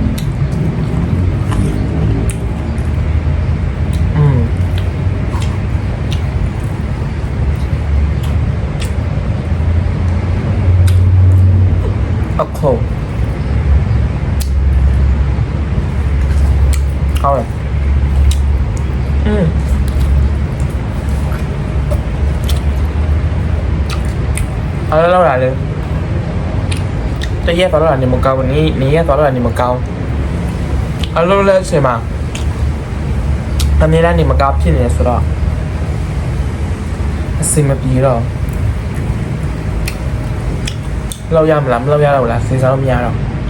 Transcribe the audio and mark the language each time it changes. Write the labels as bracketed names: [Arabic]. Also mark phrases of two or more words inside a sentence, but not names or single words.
[Chinese] အခု好了好了老来了တ [Burmese] ရက်သွားတော့နေမကောင်းနေရက်သွားတော့နေမကောင်းအလုံးလဲချိန်မှာအမြဲတမ်းနေမကောင်းဖြစ်နေဆိုတော့ အစိမပြေတော့လောက်ရမလားမလောက်ရတော့လားစဉ်းစားလို့မရတော့